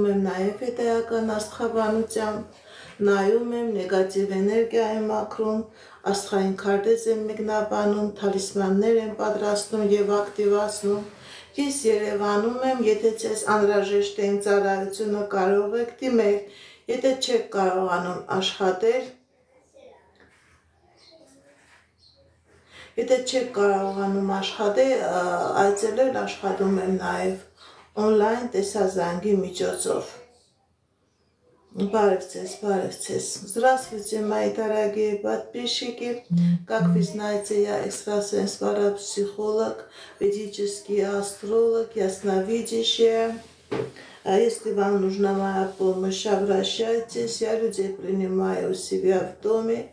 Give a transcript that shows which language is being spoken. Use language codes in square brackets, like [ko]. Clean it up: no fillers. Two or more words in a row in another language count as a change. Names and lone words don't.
[hy] եմ նաև հետեական աստղաբանությամբ, նայում եմ նեգատիվ էներգիայի մաքրում, աստղային քարտեզ եմ մեկնաբանում, թալիսմաններ եմ պատրաստում և ակտիվացնում։ Ես Երևանում եմ, եթե ձեզ անհրաժեշտ է իմ ծառայությունը կարող եք դիմել, եթե չեք կարողանում աշխատել, Եթե չեք կարողանում աշխատել, այցելել աշխատում եմ նաև օնլայն տեսազանգի միջոցով։ Բարև ձեզ, [ru] Здравствуйте, мои дорогие подписчики. Как вы знаете, я экстрасенс-парапсихолог, ведический астролог, ясновидящая. Если вам нужна моя помощь, обращайтесь, я людей принимаю у себя в доме.